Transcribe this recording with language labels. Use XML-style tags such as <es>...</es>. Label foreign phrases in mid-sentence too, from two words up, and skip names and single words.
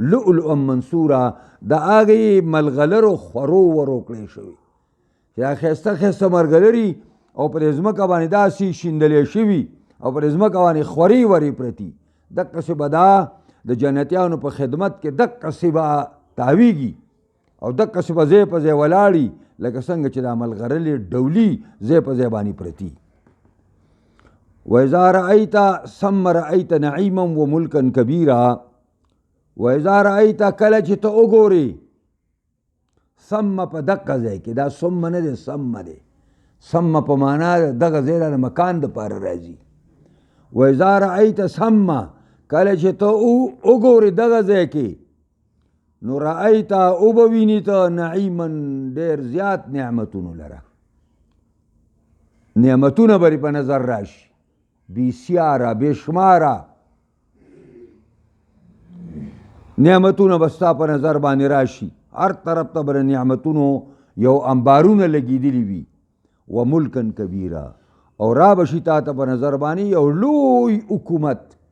<ar>لؤلؤا منثورا</ar> <ps>د هغې ملغلرو خورو ورو کړی شوي چې دا ښایسته ښایسته مرغلري او پرې ځمکه باندې داسې شیندلې شوي او پرې ځمکه باندې خورې ورې پرتي دقسې به دا د جنتیانو په خدمت کې دقسې به تاویږي او دقسې به ځای په ځای ولاړي لکه څنګه چې دا ملغلرې ډولي ځای په ځای باندې پرتي</ps> <ar>وإذا رأيت ثم رأيت نعيما وملكا كبيرا وإذا رأيت</ar> <ps>کله چې ته وګورې ثم په دقه ځای کې دا ثم نه دی ثم دی ثم په معنا دغه ځای د مکان دپاره راځي</ps> <ar>وإذا رأيت ثم</ar> <ps>کله چې ته وګورې دغه ځای کې نو رأيت او به ویني ته نعیما ډېر زیات نعمتونو لره نعمتونه به په نظر راشي بسیاره بشماره نعمتونه به ستا په نظر باندې راشي هر طرف ته به نعمتونو یو انبارونه لګېدلي وي</ps> <ar>و ملکا کبیره</ar> <ps>او را به شي تا ته په نظر باندې یو لوی حکومت</ps>